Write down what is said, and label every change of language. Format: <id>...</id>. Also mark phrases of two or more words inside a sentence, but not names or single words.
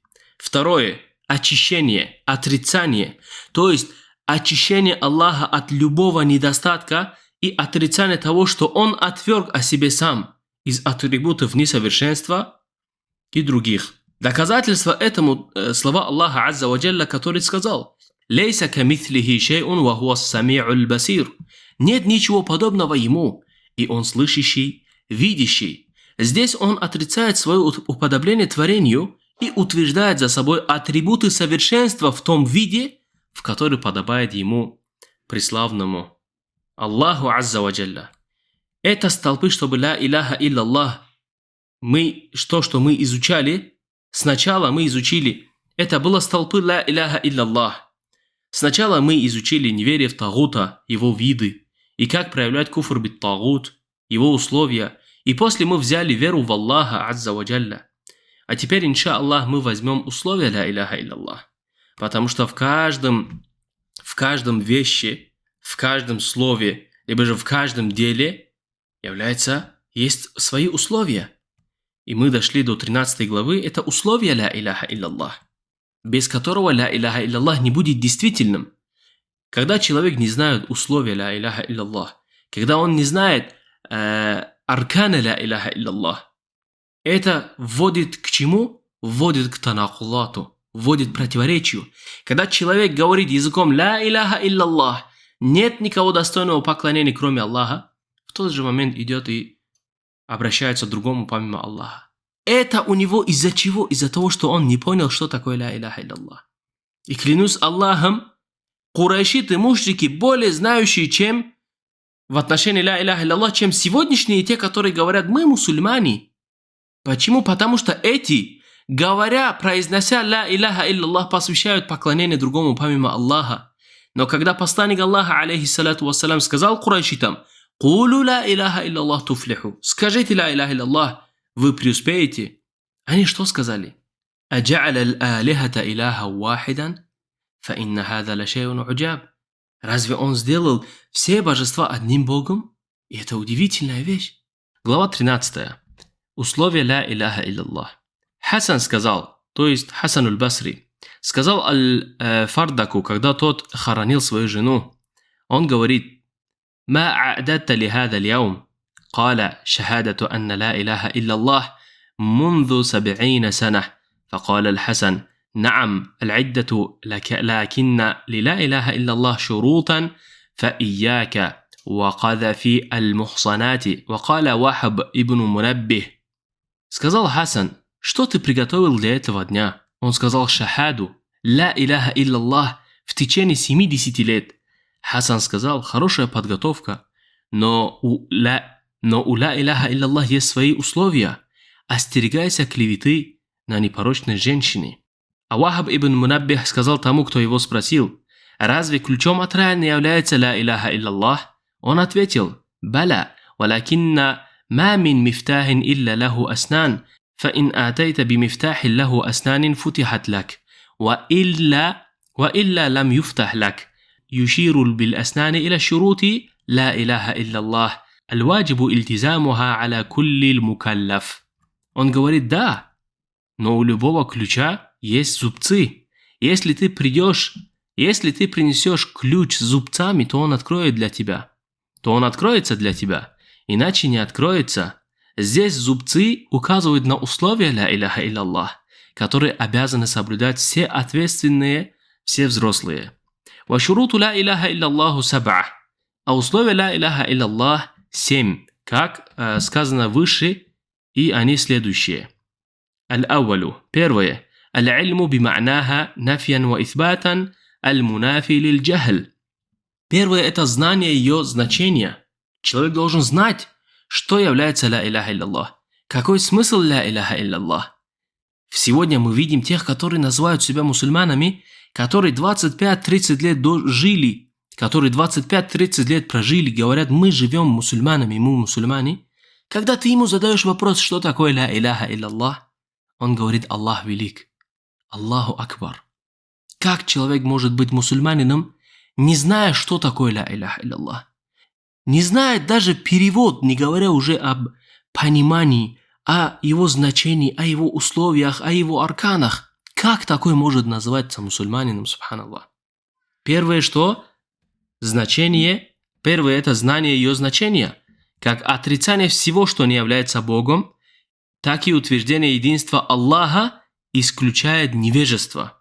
<ru>Второе. Очищение, отрицание. То есть очищение Аллаха от любого недостатка и отрицание того, что Он отверг о себе сам из атрибутов несовершенства и других. Доказательство этому слова Аллаха</ru> <ar>عز وجل,</ar> <ru>который сказал:</ru> <ar>ليس كمثله شيء وهو السميع البصير».</ar> <ru>Нет ничего подобного Ему, и Он слышащий, видящий. Здесь Он отрицает свое уподобление творению и утверждает за собой атрибуты совершенства в том виде, в который подобает Ему, преславному Аллаху</ru> <ar>عز وجل.</ar> <ru>Это столпы, чтобы</ru> <ar>لا إله إلا الله.</ar> <ru>Что мы изучали, сначала мы изучили, это было столпы</ru> <ar>لا إله إلا الله.</ar> <ru>Сначала мы изучили неверие в Тагута, его виды, и как проявлять</ru> <ar>كفر بالطاغوت,</ar> <ru>его условия, и после мы взяли веру в Аллаха</ru> <ar>عز وجل.</ar> <ru>А теперь, иншаллах, мы возьмем условия</ru> <ar>لا إله إلا الله.</ar> <ru>Потому что в каждом вещи, в каждом слове, либо же в каждом деле есть свои условия. И мы дошли до 13 главы, это условия</ru> <ar>لا إله إلا الله,</ar> <ru>без которого</ru> <ar>لا إله إلا الله</ar> <ru>не будет действительным. Когда человек не знает условия</ru> <ar>لا إله إلا الله,</ar> <ru>когда он не знает аркана</ru> <ar>لا إله إلا الله,</ar> <ru>это вводит к чему? Вводит к танакулату, вводит к противоречию. Когда человек говорит языком</ru> <ar>لا إله إلا الله,</ar> <ru>нет никого достойного поклонения, кроме Аллаха, в тот же момент идет и обращается к другому помимо Аллаха. Это у него из-за чего? Из-за того, что он не понял, что такое</ru> <ar>لا إله إلا الله.</ar> <ru>И клянусь Аллахом, курайшиты, мушрики более знающие, чем в отношении</ru> <ar>لا إله إلا الله,</ar> <ru>чем сегодняшние те, которые говорят: мы мусульмане. Почему? Потому что эти, произнося</ru> <ar>لا إله إلا الله,</ar> <ru>посвящают поклонение другому помимо Аллаха. Но когда посланник Аллаха,</ru> <ar>عليه الصلاة والسلام,</ar> <ru>сказал курайшитам:</ru> <ar>«قولوا لا إله إلا الله تفلحوا»,</ar> <ru>скажите</ru> <ar>لا إله إلا الله,</ar> <ru>вы преуспеете. Они что сказали?</ru> <ar>أجعل الآلهة إلها واحدا فإن هذا لشيء عجاب».</ar> <ru>Разве он сделал все божества одним Богом? И это удивительная вещь. Глава 13. Условия</ru> <ar>لا إله إلا الله.</ar> <ru>Хасан сказал, то есть Хасан аль-Басри, сказал Аль-Фардаку, когда тот хоронил свою жену, он говорит:</ru> <ar>«ما أعددت لهذا اليوم?» قال شهادة أن لا إله إلا الله منذ 70 سنة. فقال الحسن: نعم العدة لكن للا إله إلا الله شروطا فإياك وقذف المحصنات. وقال وهب ибн Мунаббих.</ar> <ru>Сказал Хасан: что ты приготовил для этого дня? Он сказал шахаду,</ru> <ar>لا إله إلا الله,</ar> <ru>в течение 70 лет. Хасан сказал: хорошая подготовка, но у</ru> <ar>لا إله إلا الله</ar> <ru>есть свои условия. Остерегайся клеветы на непорочной женщине. А Вахаб ибн Мунаббих сказал тому, кто его спросил: разве ключом от рая не является</ru> <ar>لا إله إلا الله?</ar> <ru>Он ответил:</ru> <ar>بلى ولكن ما من مفتاح إلا له أسنان فإن أتيت بمفتاح له أسنان فتح لك وإلا لم يفتح لك يشير بالأسنان إلى شروط لا إله إلا الله. الواجب التزامها على كل مكلف.</ar> <ru>Он говорит: да, но у любого ключа есть зубцы. Если ты принесешь ключ с зубцами, то он откроется для тебя, иначе не откроется. Здесь зубцы указывают на условия</ru> <ar>لا إله إلا الله,</ar> <ru>которые обязаны соблюдать все ответственные, все взрослые.</ru> <ar>وشروط لا إله إلا الله سبعة.</ar> <ru>А условия</ru> <ar>لا إله إلا الله</ar> <ru>7, как сказано выше, и они следующие. Аль-ауалу. Первое.</ru> <ar>العلم بمعناها نفيا وإثباتا المنافي للجهل.</ar> <ru>Первое – это знание ее значения. Человек должен знать, что является</ru> <ar>لا إله إلا الله.</ar> <ru>Какой смысл</ru> <ar>لا إله إلا الله?</ar> <ru>Сегодня мы видим тех, которые называют себя мусульманами, которые 25-30 лет жили, которые 25-30 лет прожили, говорят: мы живем мусульманами, мы мусульмане. Когда ты ему задаешь вопрос, что такое</ru> <ar>لا إله إلا الله,</ar> <ru>он говорит: Аллах велик,</ru> <ar>الله أكبر.</ar> <ru>Как человек может быть мусульманином, не зная, что такое</ru> <ar>لا إله إلا الله?</ar> <ru>не знает даже перевод, не говоря уже об понимании, о его значении, о его условиях, о его арканах. Как такой может называться мусульманином, субханаллах? Первое, что? Значение. Первое – это знание ее значения. Как отрицание всего, что не является Богом, так и утверждение единства Аллаха исключает невежество.</ru>